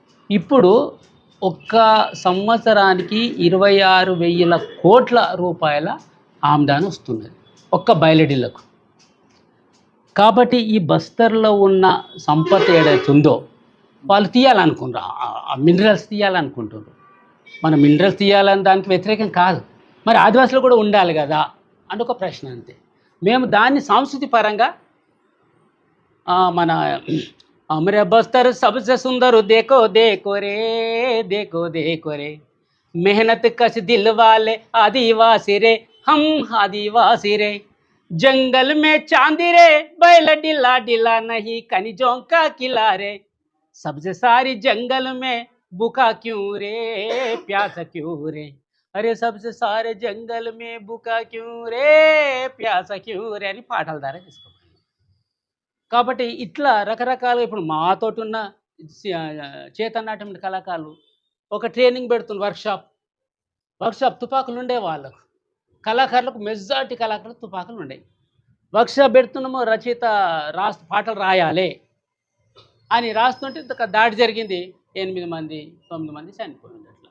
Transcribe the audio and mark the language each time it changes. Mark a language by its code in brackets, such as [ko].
[te] ఇప్పుడు ఒక్క సంవత్సరానికి 26,000 కోట్ల రూపాయల ఆమ్దాని వస్తున్నది ఒక్క బయలడిల్లకు. కాబట్టి ఈ బస్తర్లో ఉన్న సంపద ఏదైతే ఉందో వాళ్ళు తీయాలనుకుంటారు, ఆ మినరల్స్ తీయాలనుకుంటున్నారు. మన మినరల్స్ తీయాలని దానికి వ్యతిరేకం కాదు, మరి ఆదివాసులు కూడా ఉండాలి కదా అని ఒక ప్రశ్న అంతే. మేము దాన్ని సాంస్కృతిక పరంగా మన [hi] हमरे बस्तर सबसे सुंदर देखो देखो रे, देखो देखो रे, मेहनत कश दिल वाले आदिवासी रे, हम आदिवासी रे, जंगल में चांदी रे, बैल डिला डिला नहीं खनिजों का किला रे, सबसे सारी जंगल में भूखा क्यों रे, प्यासा क्यों रे, अरे सबसे सारे जंगल में भूखा क्यों रे, प्यासा क्यों रे [te] అని పాటల ద్వారా తీసుకోవాలి. కాబట్టి ఇట్లా రకరకాలుగా ఇప్పుడు మాతోటి ఉన్న చేతనాట్యం కళాకారులు ఒక ట్రైనింగ్ పెడుతున్న వర్క్షాప్ తుపాకులు ఉండే వాళ్ళకు, కళాకారులకు మెజార్టీ కళాకారులకు తుపాకులు ఉండేవి. వర్క్షాప్ పెడుతున్నామో రచయిత పాటలు రాయాలి అని రాస్తుంటే దాడి జరిగింది, 8 మంది 9 మంది చనిపోయింది.